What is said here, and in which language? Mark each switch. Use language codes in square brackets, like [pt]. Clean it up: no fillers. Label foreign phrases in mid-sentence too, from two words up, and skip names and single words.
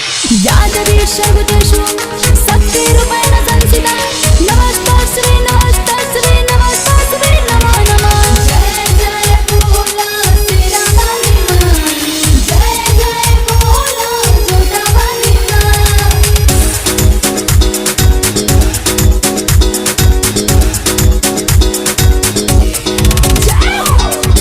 [sa] सर्वदेशु शक्तिरूपेण संस्थिता नमस्तस्यै नमस्तस्यै नमस्तस्यै नमो नमः। [hi] जय जय बोला तेरा वाली माँ, जय जय बोला जोता वाली माँ।